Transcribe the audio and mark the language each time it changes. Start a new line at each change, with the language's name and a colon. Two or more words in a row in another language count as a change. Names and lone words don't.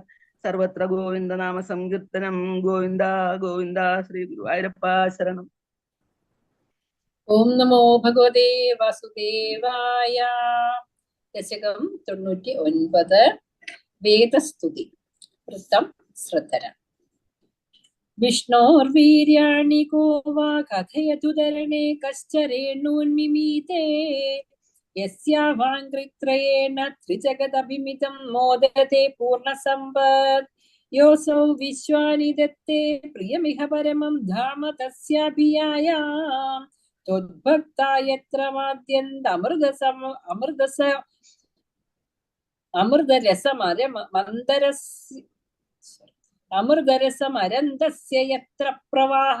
Sanskrit: സർവത്ര ഗോവിന്ദ നാമ സങ്കീർത്തനം. ഗോവിന്ദ ഗോവിന്ദ.
Malayalam: ശ്രീ ഗുരുവായൂരപ്പ ശരണം.
Sanskrit: ഓം നമോ ഭഗവതേ വാസുദേവായ.
Malayalam: ദശകം 99 വേദസ്തുതി. വൃത്തം ശ്രദ്ധര.
Sanskrit: विष्णोर्वीर्याणि को वा कथयतु धरणे कश्च रेणून्मिमीते यस्यावाङ्घ्रित्रयेण त्रिजगदभिमितं मोदते पूर्णसम्पत् योऽसौ विश्वानि दत्ते प्रियमिह परमं धाम तस्याभियायाम् त्वद्भक्ता यत्र अमृतरसमरन्दस्य यत्र प्रवाहः